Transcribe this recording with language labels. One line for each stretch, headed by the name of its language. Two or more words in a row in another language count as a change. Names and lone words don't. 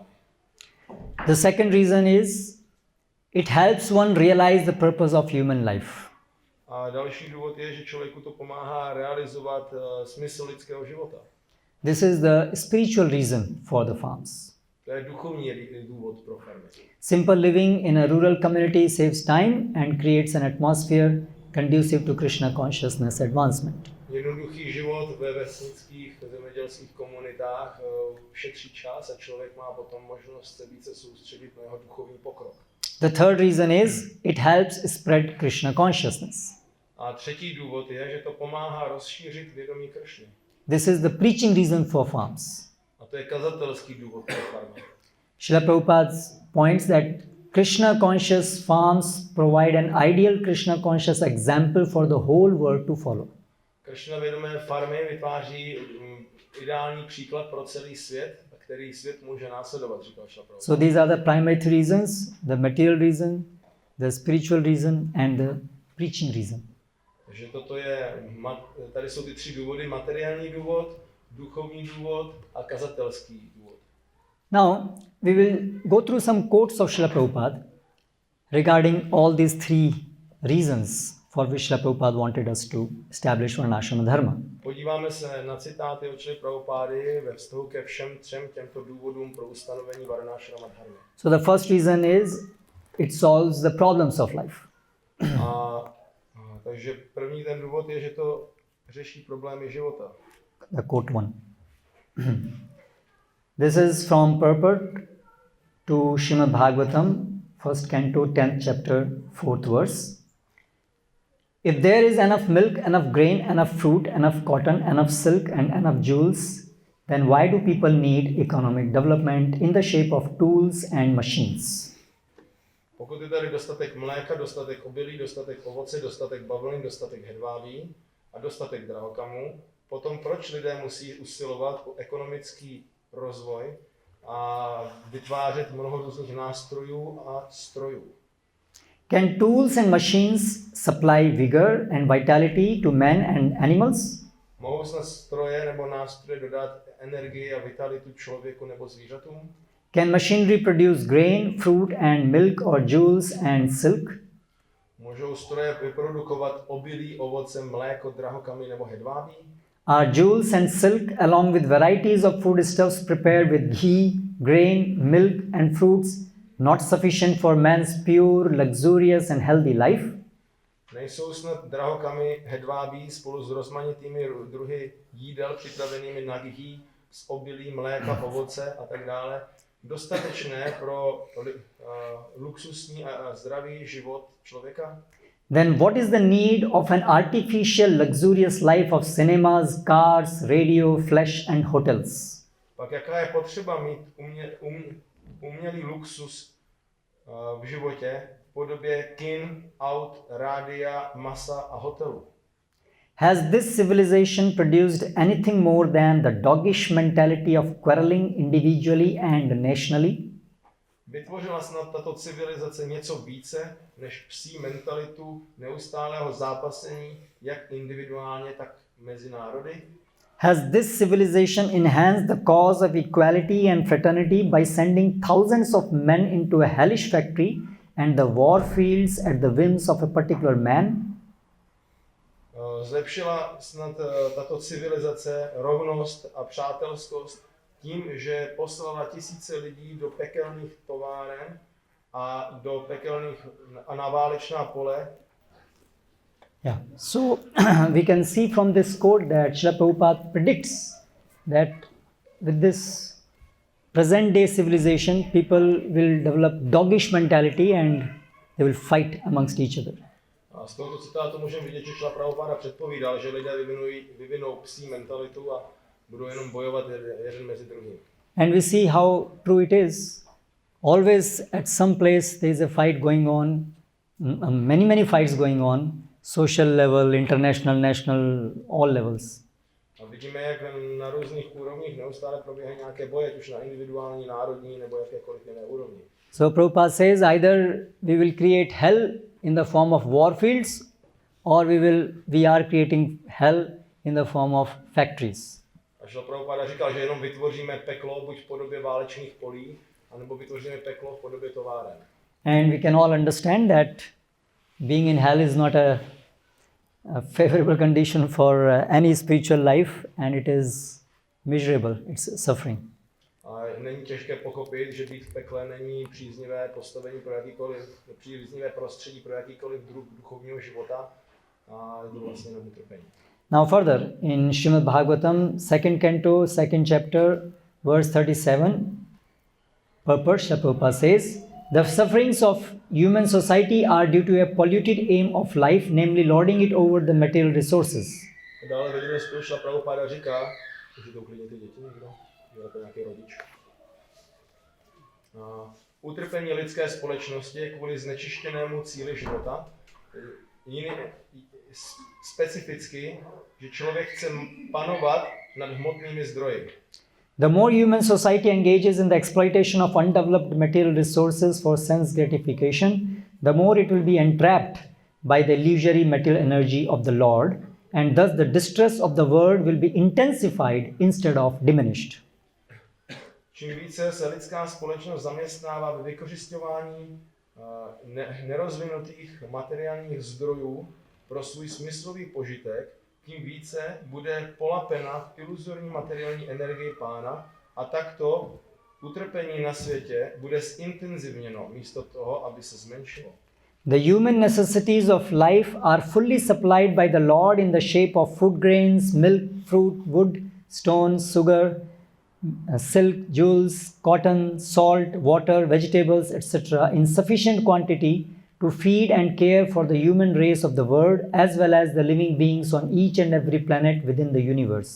English: The second reason is it helps one realize the purpose of human life.
Czech: A další důvod je, že člověku to pomáhá realizovat smysl lidského života.
English: This is the spiritual reason for the farms.
Czech: To je duchovní důvod pro farmy.
English: Simple living in a rural community saves time and creates an atmosphere conducive to Krishna consciousness advancement.
Czech: Jednoduchý život ve vesnických zemědělských komunitách šetří čas a člověk má potom možnost se více soustředit na jeho duchovní pokrok.
English: The third reason is it helps spread Krishna consciousness.
Czech: A třetí důvod je, že to pomáhá rozšířit vědomí Kršny.
English: This is the preaching reason for farms.
Czech: A to je kazatelský důvod pro farmy.
English: Srila Prabhupada points that Krishna conscious farms provide an ideal Krishna conscious example for the whole world to follow.
Czech: Kršna vědomé farmy vytváří ideální příklad pro celý svět, který svět může následovat, říkal Srila Prabhupada.
English: So these are the primary three reasons: the material reason, the spiritual reason, and the preaching reason.
Czech: Takže toto je, tady jsou ty tři důvody: materiální důvod, duchovní důvod a kazatelský důvod.
English: Now we will go through some quotes of Srila Prabhupada regarding all these three reasons for which Srila Prabhupada wanted us to establish Varnasrama Dharma.
Czech: Podíváme se na citáty od Srily Prabhupády ve vztahu ke všem třem těmto důvodům pro ustanovení Varnasrama Dharmy.
English: So the first reason is it solves the problems of life.
Czech: Takže první ten důvod je, že to řeší problémy života.
English: The quote one. This is from Purport to Srimad Bhagavatam, first canto, 10th chapter, 4th verse. If there is enough milk, enough grain, enough fruit, enough cotton, enough silk, and enough jewels, then why do people need economic development in the shape of tools and machines?
Czech: Pokud je tady dostatek mléka, dostatek obilí, dostatek ovoce, dostatek bavlny, dostatek hedvábí a dostatek drahokamů, potom proč lidé musí usilovat o ekonomický rozvoj a vytvářet mnoho různých nástrojů a strojů?
English: Can tools and machines supply vigor and vitality to men and animals?
Czech: Mohou snad stroje nebo nástroje dodat energii a vitalitu člověku nebo zvířatům?
English: Can machinery produce grain, fruit and milk or jewels and silk?
Czech: Můžou stroje vyprodukovat obilí, ovoce, mléko, drahokamy nebo hedvábí?
English: Are jewels and silk along with varieties of foodstuffs prepared with ghee, grain, milk and fruits not sufficient for man's pure, luxurious and healthy life?
Czech: Nejsou snad drahokamy, hedvábí spolu s rozmanitými druhy jídel připravenými na ghee, z obilí, mléka, ovoce a tak dále dostatečné pro luxusní a zdravý život člověka?
English: Then what is the need of an artificial luxurious life of cinemas, cars, radio, flesh and hotels?
Czech: Pak jaká je potřeba mít umělý luxus v životě v podobě kin, aut, rádia, masa a hotelu?
English: Has this civilization produced anything more than the doggish mentality of quarreling individually and nationally?
Czech: Vytvořila snad tato civilizace něco více než psí mentalitu neustálého zápasení jak individuálně, tak mezi národy?
English: Has this civilization enhanced the cause of equality and fraternity by sending thousands of men into a hellish factory and the war fields at the whims of a particular man?
Czech: Zlepšila snad tato civilizace rovnost a přátelskost tím, že poslala tisíce lidí do pekelných továren a do pekelných a na válečná pole.
English: Yeah. So we can see from this quote that Srila Prabhupada predicts that with this present day civilization, people will develop doggish mentality and they will fight amongst each other.
Czech: A z tohoto citátu můžeme vidět, že Srila Prabhupada předpovídal, že lidé vyvinou psí mentalitu a budou jenom bojovat jeden mezi druhým.
English: And we see how true it is. Always at some place there is a fight going on, many fights going on, social level, international, national, all levels.
Czech: A vidíme, jak na různých úrovních neustále probíhají nějaké boje, ať už na individuální, národní nebo jakékoliv jiné úrovni.
English: So Prabhupada says either we will create hell in the form of war fields or we are creating hell in the form of factories.
Czech: A Srila Prabhupada říkal, že jenom vytvoříme peklo buď v podobě válečných polí, anebo vytvoříme peklo v podobě továren.
English: And we can all understand that being in hell is not a favorable condition for any spiritual life and it is miserable, it's suffering.
Czech: A není těžké pochopit, že být v pekle není příznivé postavení pro jakýkoliv, příznivé prostředí pro jakýkoliv druh duchovního života a je to vlastně jenom utrpení.
English: Now further, in Srimad Bhagavatam, 2nd canto, 2nd chapter, verse 37, Srila Prabhupada says, the sufferings of human society are due to a polluted aim of life, namely lording it over the material resources.
Czech: Dále vedeme Srila Prabhupada říká, že to uklidně ty děti někdo, je to nějaký rodič. Utrpení lidské společnosti je kvůli znečištěnému cíli života, specificky, že člověk chce panovat nad hmotnými zdroji.
English: The more human society engages in the exploitation of undeveloped material resources for sense gratification, the more it will be entrapped by the illusory material energy of the Lord, and thus the distress of the world will be intensified instead of diminished.
Czech: Čím více se lidská společnost zaměstnává ve vykořisťování nerozvinutých materiálních zdrojů pro svůj smyslový požitek, tím více bude polapena iluzorní materiální energie Pána a takto utrpení na světě bude zintenzivněno místo toho, aby se zmenšilo.
English: The human necessities of life are fully supplied by the Lord in the shape of food grains, milk, fruit, wood, stones, sugar, silk, jewels, cotton, salt, water, vegetables, etc. in sufficient quantity to feed and care for the human race of the world as well as the living beings on each and every planet within the universe.